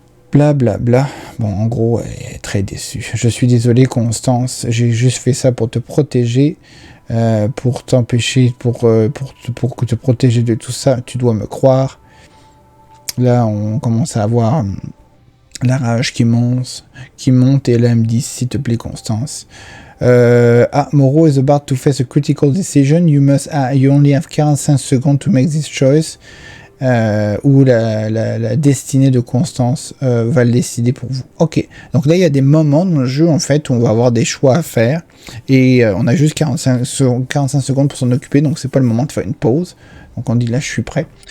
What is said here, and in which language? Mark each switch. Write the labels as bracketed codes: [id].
[fr] Bla bla bla. Bon, en gros, elle est très déçue. Je suis désolé, Constance, j'ai juste fait ça pour te protéger, pour t'empêcher, pour te protéger de tout ça. Tu dois me croire. Là, on commence à avoir la rage qui monte, et là, elle me dit, s'il te plaît, Constance. [en] Moreau is about to face a critical decision. You only have 45 seconds to make this choice. [fr] Où la destinée de Constance va le décider pour vous. Ok, donc là il y a des moments dans le jeu en fait où on va avoir des choix à faire et on a juste 45 secondes pour s'en occuper, donc c'est pas le moment de faire une pause. Donc on dit là je suis prêt.